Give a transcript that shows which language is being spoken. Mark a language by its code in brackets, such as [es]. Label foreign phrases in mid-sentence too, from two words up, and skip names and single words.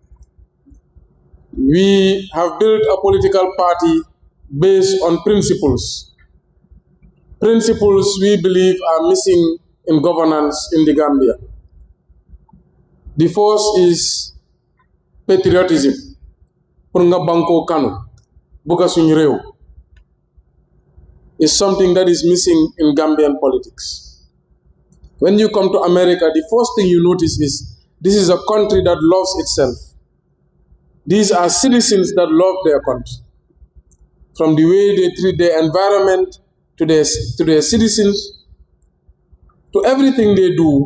[en] We have built a political party based on principles. Principles we believe are missing in governance in the Gambia. The first is patriotism. [wo] Pour nga banko kanu, buka suñu réew, [en] is something that is missing in Gambian politics. When you come to America, the first thing you notice is this is a country that loves itself. These are citizens that love their country. From the way they treat their environment, to their citizens, to everything they do.